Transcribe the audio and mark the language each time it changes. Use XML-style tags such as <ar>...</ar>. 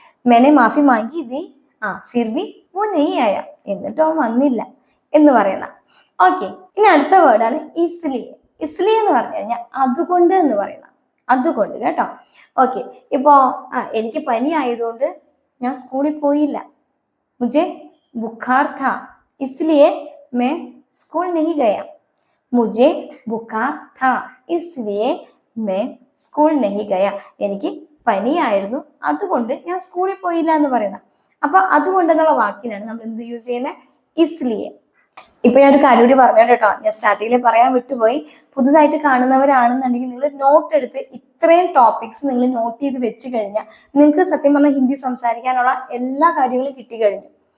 <hi>മെനെ മാഫി മാങ്ങി തീ ഫിർബി വോ നഹീ ആയ,</hi> <ml>എന്നിട്ടും അവൻ വന്നില്ല എന്ന് പറയുന്ന. ഓക്കെ, ഇനി അടുത്ത വേർഡാണ് ഇസ്ലിയെ. ഇസ്ലിയെ എന്ന് പറഞ്ഞു കഴിഞ്ഞാൽ അതുകൊണ്ട് എന്ന് പറയുന്ന, അതുകൊണ്ട് കേട്ടോ. ഓക്കെ, ഇപ്പോ എനിക്ക് പനി ആയതുകൊണ്ട് ഞാൻ സ്കൂളിൽ പോയില്ല.</ml> <hi>മുझे बुखार था इसलिए मैं स्कूल नहीं गया. मुझे बुखार था इसलिए मैं स्कूल नहीं गया.</hi> <ml>എനിക്ക് പനിയായിരുന്നു അതുകൊണ്ട് ഞാൻ സ്കൂളിൽ പോയില്ല എന്ന് പറയുന്ന. അപ്പൊ അതുകൊണ്ട് എന്നുള്ള വാക്കിനാണ് നമ്മൾ എന്ത് യൂസ് ചെയ്യുന്നത്, ഇസ്ലിയെ. ഇപ്പൊ ഞാൻ ഒരു കാര്യം കൂടി പറഞ്ഞു കേട്ടോ, ഞാൻ സ്റ്റാർട്ടിങ്ങിൽ പറയാൻ വിട്ടുപോയി. പുതുതായിട്ട് കാണുന്നവരാണെന്നുണ്ടെങ്കിൽ നിങ്ങൾ നോട്ട് എടുത്ത് ഇത്രയും ടോപ്പിക്സ് നിങ്ങൾ നോട്ട് ചെയ്ത് വെച്ച് കഴിഞ്ഞാൽ നിങ്ങൾക്ക് സത്യം പറഞ്ഞാൽ ഹിന്ദി സംസാരിക്കാനുള്ള എല്ലാ കാര്യങ്ങളും കിട്ടിക്കഴിഞ്ഞു.</ml>